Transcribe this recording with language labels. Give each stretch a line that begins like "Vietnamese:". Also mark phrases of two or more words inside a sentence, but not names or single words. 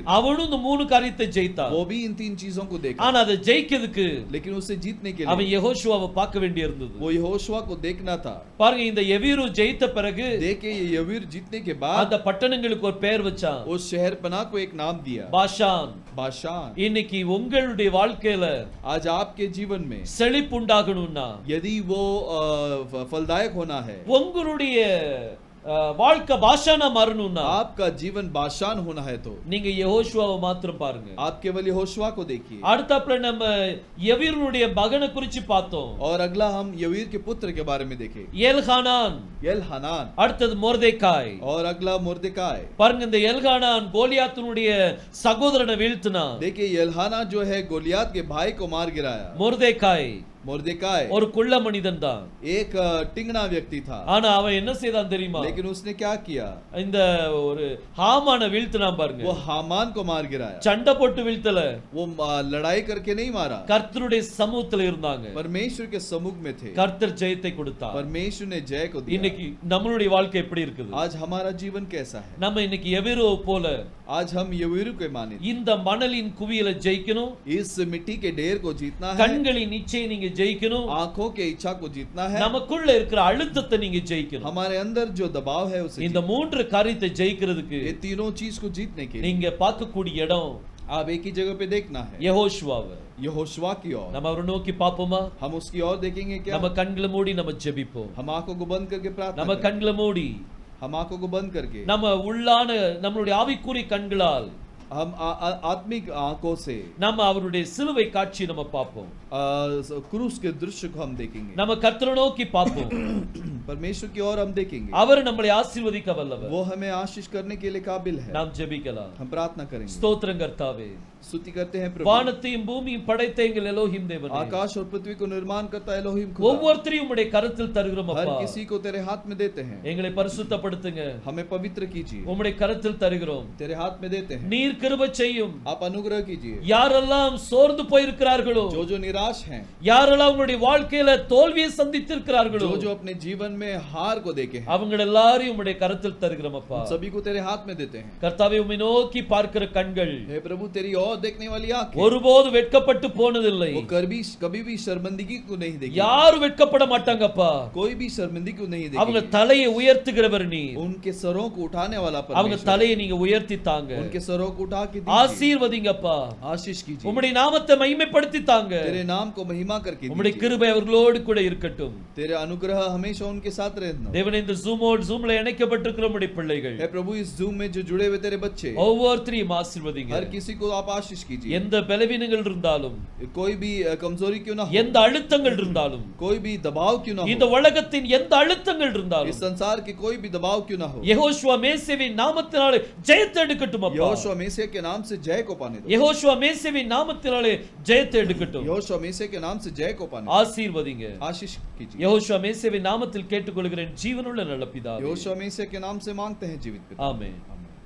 Tamil: அவனும் இந்த மூணு காரியத்தை ஜெயித்தான்
Hindi: वो भी इन तीन चीजों को देखा
Tamil: ஆனா அதை ஜெயிக்கிறதுக்கு
Hindi: लेकिन उसे जीतने के
Tamil: அவன்
Hindi: लिए
Tamil: யெகோஷுவாவை பார்க்க வேண்டி இருந்தது
Hindi: वो यहोशुआ को देखना था
Tamil: பாருங்க இந்த யவீரு ஜெயித்த பிறகு
Hindi: देखे ये यवीर जीतने के बाद
Tamil: அந்த பட்டணங்களுக்கு ஒரு பெயர் வச்சான்
Hindi: उस शहर पना को एक नाम दिया
Tamil: பாஷான்
Hindi: बाशान
Tamil: இன்னைக்கு உங்களுடைய வாழ்க்கையில
Hindi: आज आपके जीवन में
Tamil: செழிப்பு உண்டாகணும்னா
Hindi: यदि वो फलदायक होना है
Tamil: உங்களுடைய வாழ்க்கை பாஷானா மாறணும்னா
Hindi: आपका जीवन बाशान होना है तो
Tamil: நீங்க யெகோஷுவாவை மாத்திரம் பாருங்க
Hindi: आप केवल यहोशुआ को देखिए
Tamil: அடுத்தப்பல நம்ம யவீருடைய மகனை குறித்து பார்த்தோம்
Hindi: और अगला हम यवीर के पुत्र के बारे में देखें
Tamil: எல்கானான்
Hindi: एलहानान
Tamil: அடுத்தது மொர்தெகாய்
Hindi: और अगला मुर्देकाय
Tamil: பாருங்க இந்த எல்கானான் கோலியாத்தினுடைய சகோதரனை வீழ்த்தினான்
Hindi: देखिए एलहाना जो है गोलियात के भाई को मार गिराया
Tamil: மொர்தெகாய்
Hindi: मुर्देकाय
Tamil: ஒரு குள்ள மனிதன் தான்
Hindi: एक टिंगना व्यक्ति था
Tamil: ஆனா அவன் என்ன செய்தான் தெரியுமா
Hindi: लेकिन उसने क्या किया
Tamil: இந்த ஒரு ஹாமான வீழ்த்தினான் பாருங்க
Hindi: वो हामान को मार गिराया
Tamil: சண்டை போட்டு வீழ்த்தல
Hindi: वो लड़ाई करके नहीं मारा
Tamil: கர்த்தருடைய சமூகத்துல இருந்தாங்க
Hindi: परमेश्वर के सम्मुख में थे
Tamil: கர்த்தர் ஜெயத்தை கொடுத்தார்
Hindi: परमेश्वर ने जय को दिया
Tamil: இன்னைக்கு நம்மளுடைய வாழ்க்கை எப்படி இருக்குது
Hindi: आज हमारा जीवन कैसा है
Tamil: நம்ம இன்னைக்கு எவீரோ போல
Hindi: आज हम यवीरू के माने
Tamil: இந்த மணலின் குவியலை ஜெயிக்கணும்
Hindi: इस मिट्टी के ढेर को जीतना है
Tamil: கண்களின் இச்சையை நீங்க ஜெயிக்கணும்
Hindi: आंखों के इच्छा को जीतना है
Tamil: நமக்குள்ள இருக்கிற அழுத்தத்தை நீங்க ஜெயிக்கணும்
Hindi: हमारे अंदर जो दबाव है उसे
Tamil: இந்த மூன்று காரியத்தை ஜெயிக்கிறதுக்கு
Hindi: ये तीनों चीज को जीतने के लिए
Tamil: நீங்க பார்க்கக்கூடிய இடம்
Hindi: आप एक ही जगह पे देखना है
Tamil: யெகோஷுவாவை
Hindi: यहोशुआ की ओर
Tamil: நம்ம அவரை நோக்கி பாப்போமா
Hindi: हम उसकी ओर देखेंगे क्या
Tamil: நம்ம கண்களை மூடி நம்ம ஜெபிப்போம்
Hindi: हम आंखों को बंद करके प्रार्थना
Tamil: நம்ம
Hindi: करें।
Tamil: கண்களை மூடி
Hindi: हम आंखों को बंद करके
Tamil: நம்ம உள்ளான நம்மளுடைய ஆவிக்குரிய கண்களால்
Hindi: हम आत्मिक आंखों से
Tamil: நம்ம அவருடைய சிலுவை காட்சி நம்ம பார்ப்போம்
Hindi: क्रूस के दृश्य को हम देखेंगे
Tamil: நம்ம கர்த்தரை நோக்கி பார்ப்போம்
Hindi: परमेश्वर की ओर हम देखेंगे
Tamil: அவர் நம்மளை ஆசீர்வதிக்க வல்லவர்
Hindi: वो हमें आशीष करने के लिए काबिल है
Tamil: நாம் ஜெபிக்கலாம்
Hindi: हम प्रार्थना करेंगे
Tamil: ஸ்தோத்திரம் கர்த்தாவே
Hindi: स्तुति करते हैं प्रभु
Tamil: வானத்தையும் பூமியும் படைத்த எங்கள் எலோஹிம் தேவனே
Hindi: आकाश और पृथ्वी को निर्माण करता है एलोहिम खुदा
Tamil: ஒவ்வொருத்தரையும் உம்முடைய கரத்தில் தருகிறோம்
Hindi: हर
Tamil: அப்பா
Hindi: किसी को तेरे हाथ में देते हैं
Tamil: எங்களை பரிசுத்தப்படுத்துங்க
Hindi: हमें पवित्र कीजिए
Tamil: உம்முடைய கரத்தில் தருகிறோம்
Hindi: तेरे हाथ में देते हैं
Tamil: நீர் கிருபை செய்யும்
Hindi: आप अनुग्रह कीजिए
Tamil: யாரெல்லாம் சோர்ந்து போயிருக்கிறார்களோ
Hindi: जो जो निराश हैं
Tamil: யாரெல்லாம் உங்களுடைய வாழ்க்கையில தோல்வியை சந்தித்திருக்கிறார்களோ
Hindi: जो जो अपने जीवन में हार को देखे हैं
Tamil: அவங்க எல்லாரையும் உம்முடைய கரத்தில் தருகிறோம் அப்பா
Hindi: सभी को तेरे हाथ में देते हैं
Tamil: கர்த்தாவே உம்மை நோக்கி பார்க்கிற கண்கள்
Hindi: हे प्रभु तेरी ओर देखने वाली आंखें
Tamil: ஒருபோது வெட்கப்பட்டு போனதில்லை
Hindi: वो कभी भी शर्मिंदगी को नहीं देगी
Tamil: யாரும் வெட்கப்பட மாட்டாங்கப்பா
Hindi: कोई भी शर्मिंदगी को नहीं
Tamil: அவங்க
Hindi: देगी
Tamil: தலையை உயர்த்துகிறவர் நீ
Hindi: उनके सरों को उठाने वाला
Tamil: அவங்க
Hindi: परमेश्वर
Tamil: தலையை நீங்க உயர்த்தி தாங்க
Hindi: उनके सरों को उठा के दीजिए
Tamil: ஆசீர்வதிங்கப்பா
Hindi: आशीष कीजिए
Tamil: உம்முடைய நாமத்தை மகிமைப்படுத்தி தாங்க
Hindi: तेरे नाम को महिमा करके
Tamil: உம்முடைய
Hindi: दीजिए
Tamil: கிருபை அவர்களோடு கூட இருக்கட்டும்
Hindi: तेरे अनुग्रह हमेशा उनके साथ रहना
Tamil: தேவனே இந்த ஜூம்ல இணைக்கப்பட்டிருக்கிற உம்முடைய பிள்ளைகள்
Hindi: हे प्रभु इस जूम में जो जुड़े हुए तेरे बच्चे
Tamil: ஒவ்வொருத்தரையும் ஆசீர்வதிங்க
Hindi: हर किसी को आप आशीष कीजिए
Tamil: எந்த பலவீனங்கள் இருந்தாலும்
Hindi: कोई भी कमजोरी क्यों ना हो
Tamil: எந்த அழுத்தங்கள் இருந்தாலும்
Hindi: कोई भी दबाव क्यों ना
Tamil: இந்த
Hindi: हो
Tamil: உலகத்தின் எந்த அழுத்தங்கள்
Hindi: इस
Tamil: இருந்தாலும்
Hindi: संसार के कोई भी दबाव क्यों ना हो
Tamil: யெகோஷுவா மேசேவின் நாமத்தினாலே ஜெயத்தை எடுக்கட்டும் அப்பா
Hindi: यहोशुआ मेसे के नाम से जय को पाने दो
Tamil: யெகோஷுவா மேசேவின் நாமத்தினாலே ஜெயத்தை எடுக்கட்டும்
Hindi: यहोशुआ मेसे के नाम से जय को पाने दो
Tamil: ஆசீர்வதிங்க
Hindi: आशीष कीजिए
Tamil: யெகோஷுவா மேசேவின் நாமத்தில் கேட்டுக்கொள்கிறேன் ஜீவனுள்ள நல்ல பிதாவே
Hindi: यहोशुआ मेसे के नाम से मांगते हैं जीवित पिता
Tamil: ஆமென்